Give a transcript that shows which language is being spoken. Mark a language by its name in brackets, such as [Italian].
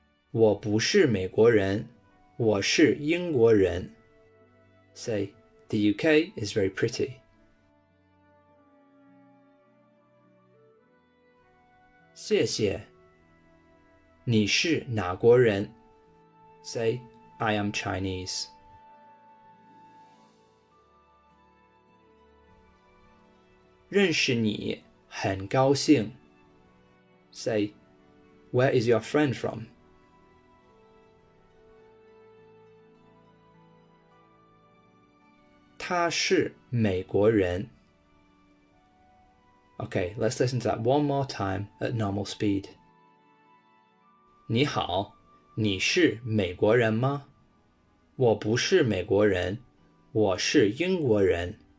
[Chinese] 我不是美国人，我是英国人。 [English] Say, the UK is very pretty. [Chinese] 谢谢。你是哪国人？ [English] Say, I am Chinese. [Chinese] 认识你，很高兴。 [English] Say, where is your friend from? [Chinese] 他是美国人。 [English] Okay, let's listen to that one more time at normal speed. [Chinese] 你好，你是美国人吗？我不是美国人，我是英国人。